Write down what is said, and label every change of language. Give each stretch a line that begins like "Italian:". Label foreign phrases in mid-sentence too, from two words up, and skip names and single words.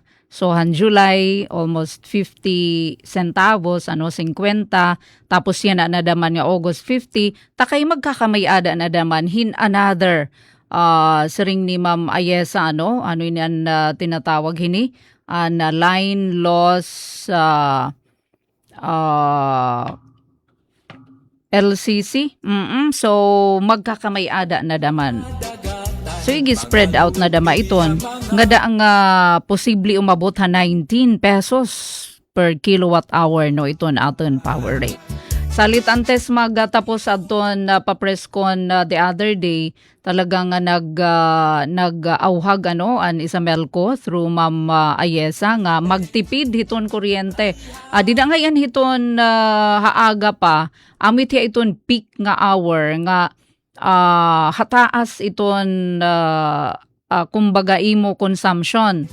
Waray: So han July almost 50 centavos, ano 50, tapos yan na nadaman nga August 50, takay magkakamay-ada na daman hin another siring ni Ma'am Ayesa, ano yan tinatawag hini na
English: line loss
Waray: LCC. So magkakamay-ada na daman. So i-spread out na dama iton. Nga ang posible umabot ha 19 pesos
English: per kilowatt hour
Waray: no iton aton power rate. Salit antes magtapos adton papreskon
English: the other day,
Waray: talagang nag-auhag an Isamelco through Ma'am Ayesa nga magtipid hiton kuryente. Di na ngayon hiton haaga pa, amit ya iton peak nga hour nga hataas iton kumbaga imo consumption.